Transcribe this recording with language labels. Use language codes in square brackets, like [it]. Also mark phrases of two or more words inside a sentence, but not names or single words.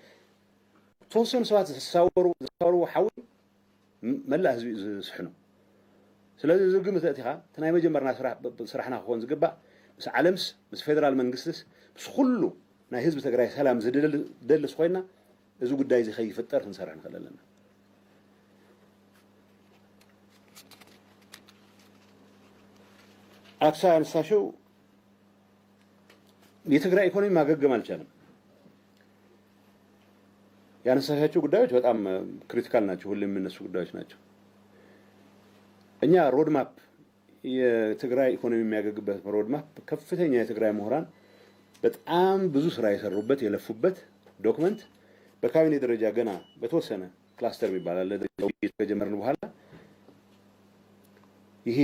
[ti] ተወሰኑ ሰባት ዝሳወሩ ሓዊ መላእ ህዝቢ ዝስሕኑ ስለዚ ዝግምት እቲኻ እቲ ናይ መጀመርና ስራሕና ክኾን ዝግባእ ምስ ዓለምስ ምስ ፌደራል መንግስትስ ምስ ኩሉ ናይ ህዝቢ ትግራይ ሰላም ዝደልስ ኮይና እዚ ጉዳይ እዚ ከይፍጠር ክንሰርሕ ንኽእል ኣለና [am] አክሳ ያነሳሽው የትግራይ ኢኮኖሚ ማገገም አልቻለም። ያነሳሻቸው ጉዳዮች በጣም ክሪቲካል ናቸው፣ ሁሌም የሚነሱ ጉዳዮች ናቸው። እኛ ሮድማፕ የትግራይ ኢኮኖሚ የሚያገግበት ሮድማፕ ከፍተኛ የትግራይ ምሁራን በጣም ብዙ ስራ የሰሩበት የለፉበት ዶክመንት በካቢኔ ደረጃ ገና በተወሰነ ክላስተር ይባላል ከጀመርን በኋላ ይሄ